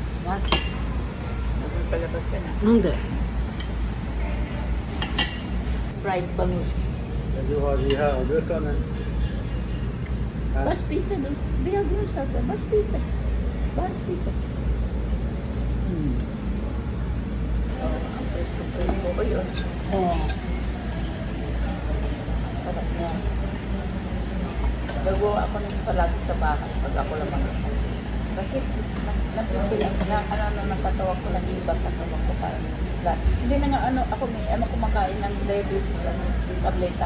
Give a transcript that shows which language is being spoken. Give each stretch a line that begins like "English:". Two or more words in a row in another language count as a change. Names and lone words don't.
Filipino: Ha? Nagpalabas ka na. Hindi. Fried bangus.
Swedish: Du har de här burkarna. Bara spisa du. Vi har grönsaker. Bara spisa. Bara spisa.
Filipino: Ang presko-presko ko yun. Oo. Sarap niya. Nagawa ako nito palagi sa bahay pag ako lang mag-isa. Kasi napipili ako na nakatawag ko ng iba katawag ko para hindi na nga ako may kumakain ng diabetes tableta.